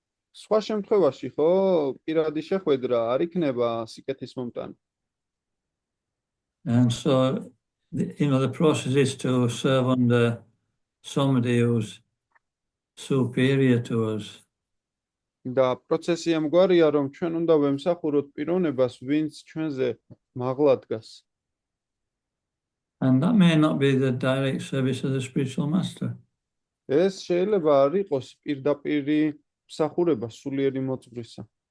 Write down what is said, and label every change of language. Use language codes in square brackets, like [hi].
[ka] სხვა შემთხვევაში ხო პირადი შეხვედრა არ იქნება სიკეთის მომტანი. [en] And so, the process is to serve under somebody who's superior to us. [ka] და პროცესი ამგვარია რომ ჩვენ უნდა ვემსახუროთ პიროვნებას ვინც ჩვენზე მაღლა დგას. [en] And that may not be the direct service of the spiritual master. [ka] ეს შეიძლება არ იყოს პირდაპირი მსახურება სულიერი მოწვრისა.